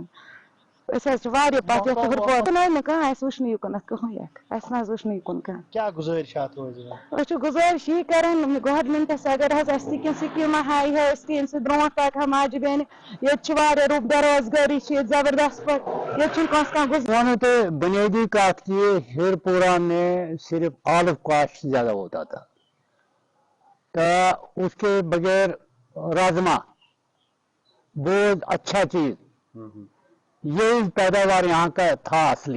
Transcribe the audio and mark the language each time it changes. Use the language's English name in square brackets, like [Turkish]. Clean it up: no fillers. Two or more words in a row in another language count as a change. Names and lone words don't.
[Kashmiri] أسۍ حظ چھِ واریاہ پتھ نہٕ کانٛہہ اسہِ وٕچھ نہٕ یُکُن اتھ کٕہٕنۍ اسہِ نہ حظ وٕچھ نہٕ یُکُن کانٛہہ. أسۍ چھِ گُزٲرِش یی کران گورمنٹس اگر حظ اسہِ تہِ کینٛہہ سکیٖمہ ہایہِ ہے أسۍ تہِ ییٚمہِ سۭتۍ برونٛٹھ پکہٕ ہا ماجہِ بیٚنہِ. ییٚتہِ چھِ واریاہ بے روزگٲری چھِ ییٚتہِ زبردست پٲٹھۍ ییٚتہِ چھُنہٕ کانٛہہ [Urdu] تو بنیادی کاشت کی ہیرپورہ میں صرف آلو کاشت زیادہ ہوتا تھا تو اس کے بغیر راجما بہت اچھا چیز یہی پیداوار یہاں کا تھا اصلی.